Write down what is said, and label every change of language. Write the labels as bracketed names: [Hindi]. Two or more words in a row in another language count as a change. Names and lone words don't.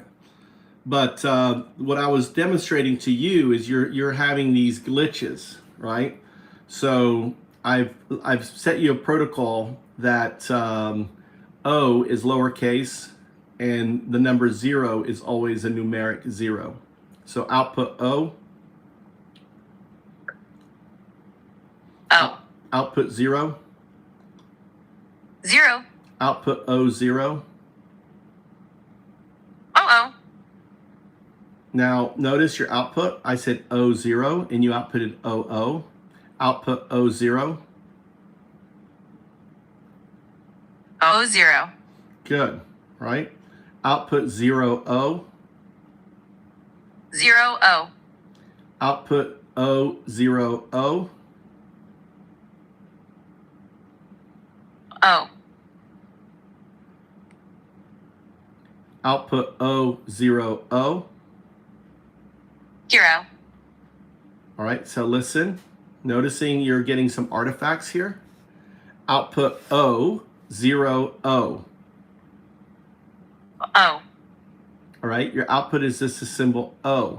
[English] But what I was demonstrating to you is you're having these glitches, right? So I've set you a protocol that O is lowercase and the number 0 is always a numeric 0. So output O. O. Output 0. 0. Output O0. O. Now notice your output. I said O0 and you outputted OO. Output O0. O0. Good, right? Output 0O. 0O. Output O0O. O. Output O0O. 0. All right, so listen. Noticing you're getting some artifacts here. Output O0O. O. All right, your output is just a symbol O.